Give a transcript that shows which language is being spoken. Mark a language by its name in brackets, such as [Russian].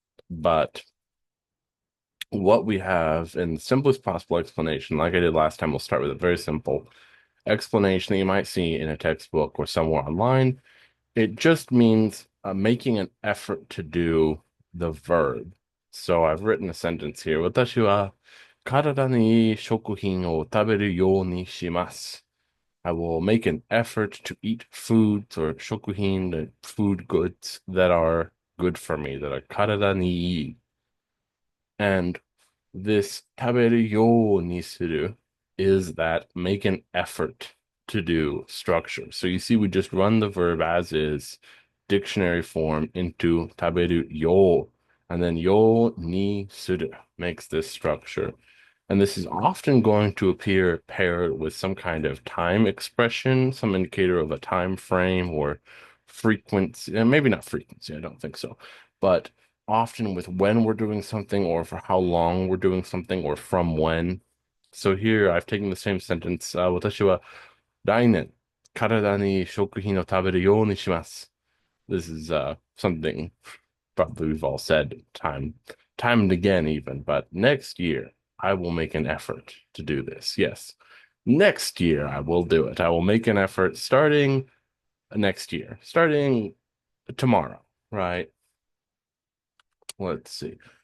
[English] But what we have in the simplest possible explanation, like I did last time, we'll start with a very simple explanation that you might see in a textbook or somewhere online. It just means making an effort to do the verb. So I've written a sentence here. [Japanese] 私は体にいい食品を食べるようにします. [English] I will make an effort to eat foods or 食品, the food goods that are good for me, that are [Japanese] 体にいい. [English] And this [Japanese] 食べるようにする [English] is that make an effort to do structure. So you see, we just run the verb as is, dictionary form into 食べるよ, and then ようにする makes this structure. And this is often going to appear paired with some kind of time expression, some indicator of a time frame or frequency, and maybe not frequency, I don't think so, but often with when we're doing something or for how long we're doing something or from when. [Japanese] So here I've taken the same sentence, 私は来年体に食品を食べるようにします. [English] This is something probably we've all said time and again even, but next year I will make an effort to do this. Yes. Next year I will do it. I will make an effort starting next year, starting tomorrow, right? Let's see.